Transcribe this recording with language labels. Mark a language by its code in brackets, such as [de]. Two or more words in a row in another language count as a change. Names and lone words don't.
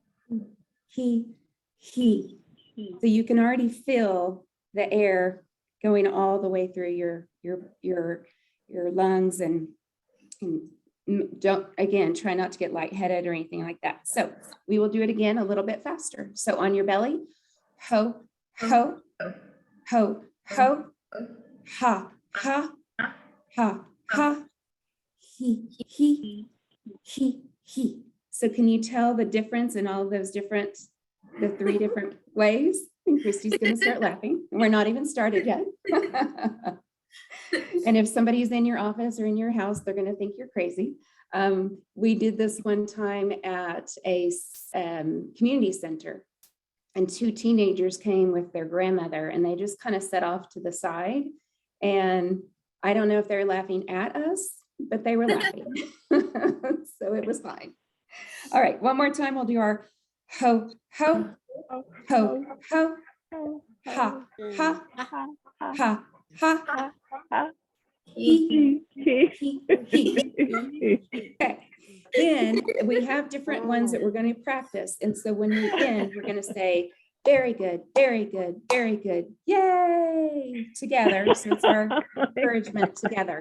[en] So you can already feel the air going all the way through your lungs, and don't, again, try not to get lightheaded or anything like that. So we will do it again a little bit faster. So on your belly, ho, ho, ho, ho, ha, ha, ha, ha, he. So can you tell the difference in all of those the 3 different ways? And Christy's going to start laughing. We're not even started yet. And if somebody's in your office or in your house, they're going to think you're crazy. We did this one time at a community center, and 2 teenagers came with their grandmother, and they just kind of set off to the side. And I don't know if they're laughing at us, but they were laughing. So it was fine. All right, one more time. We'll do our ho, ho, ho, ho, ha, ha, ha, ha, he. Okay. Then we have different ones that we're going to practice. And so when we end, we're going to say, very good, very good, very good. Yay! Together. So it's our encouragement together.